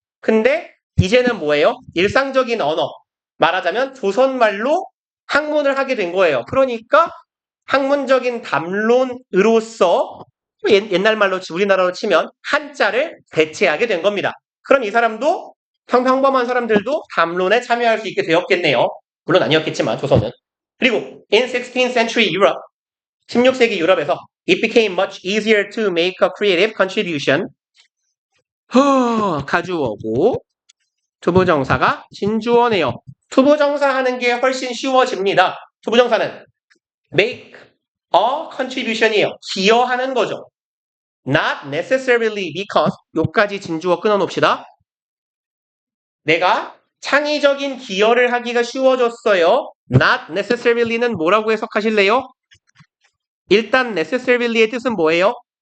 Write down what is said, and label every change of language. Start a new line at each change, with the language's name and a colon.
Korean: 근데 이제는 뭐예요? 일상적인 언어. 말하자면 조선말로 학문을 하게 된 거예요. 그러니까 학문적인 담론으로서 옛날 말로 우리나라로 치면 한자를 배치하게 된 겁니다. 그럼 이 사람도 평범한 사람들도 담론에 참여할 수 있게 되었겠네요. 물론 아니었겠지만 조선은. 그리고
English: in 16th century Europe,
Korean: 16세기 유럽에서
English: it became much easier to make a creative contribution.
Korean: 가주어고 투부정사가 진주어네요. 투부정사 하는 게 훨씬 쉬워집니다. 투부정사는
English: make a contribution
Korean: 이에요. 기여하는 거죠.
English: Not necessarily because
Korean: 요까지 진주어 끊어놓읍시다. 내가 창의적인 기여를 하기가 쉬워졌어요. Not necessarily는 뭐라고 해석하실래요? 일단 necessarily의 뜻은 뭐예요?